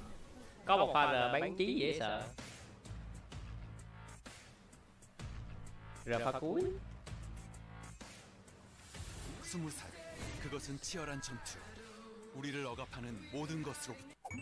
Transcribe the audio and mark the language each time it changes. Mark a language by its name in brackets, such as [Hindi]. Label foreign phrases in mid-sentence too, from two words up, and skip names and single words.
[Vietnamese] Có một pha R bán chí dễ sợ. R pha cuối. [Korean] 20살. 그것은 치열한 전투. 우리를 억압하는 모든 것으로부터.